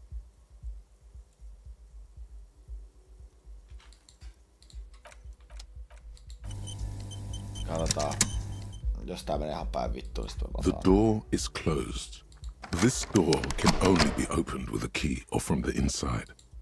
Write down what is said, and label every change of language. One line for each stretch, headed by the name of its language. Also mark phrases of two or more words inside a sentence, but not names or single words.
Finnish: Katsotaan. Jos tää menee ihan päin vittuun, niin
English: The door is closed. This door can only be opened with a key or from the inside.